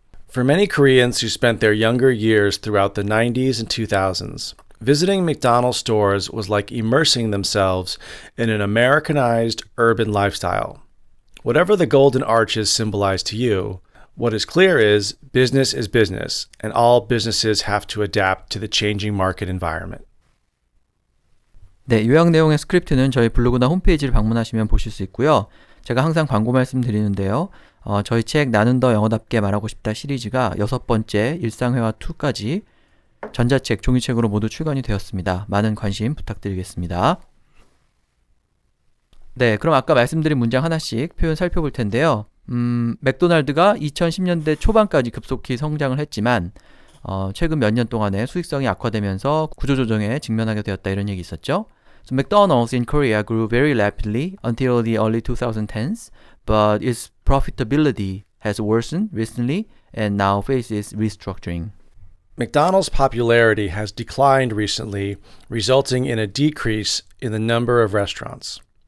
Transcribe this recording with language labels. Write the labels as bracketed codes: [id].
[en] For many Koreans who spent their younger years throughout the 90s and 2000s, visiting McDonald's stores was like immersing themselves in an Americanized urban lifestyle. Whatever the golden arches symbolize to you, what is clear is business, and all businesses have to adapt to the changing market environment. [ko] 네, 요약 내용의 스크립트는 저희 블로그나 홈페이지를 방문하시면 보실 수 있고요. 제가 항상 광고 말씀드리는데요. 저희 책 나는 더 영어답게 말하고 싶다 시리즈가 6번째 일상회화 2까지 전자책, 종이책으로 모두 출간이 되었습니다. 많은 관심 부탁드리겠습니다. 네, 그럼 아까 말씀드린 문장 하나씩 표현 살펴볼 텐데요. 맥도날드가 2010년대 초반까지 급속히 성장을 했지만 최근 몇 년 동안에 수익성이 악화되면서 구조조정에 직면하게 되었다, 이런 얘기 있었죠. [en] So McDonald's in Korea grew very rapidly until the early 2010s, but its profitability has worsened recently and now faces restructuring. McDonald's popularity has declined recently, resulting in a decrease in the number of restaurants.